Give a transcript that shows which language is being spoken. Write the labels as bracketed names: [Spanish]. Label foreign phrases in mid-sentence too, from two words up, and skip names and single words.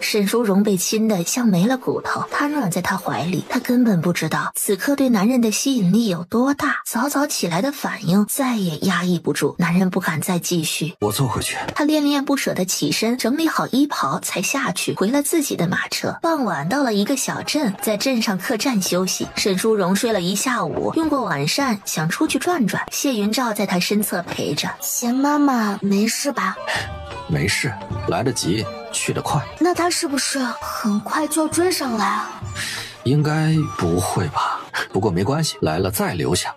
[Chinese] 沈淑榮被親得像沒了骨頭，癱軟在他懷裡。他根本不知道此刻對男人的吸引力有多大，早早起來的反應再也壓抑不住，男人不敢再繼續。我坐回去。他戀戀不捨地起身，整理好衣袍才下去，回了自己的馬車。傍晚到了一個小鎮，在鎮上客棧休息。沈淑榮睡了一下午，用過晚膳，想出去轉轉。謝雲照在他身側陪着。賢媽媽沒事吧？沒事，來得及，去得快。那他是不是很快就要追上來啊？應該不會吧，不過沒關係，來了再留下。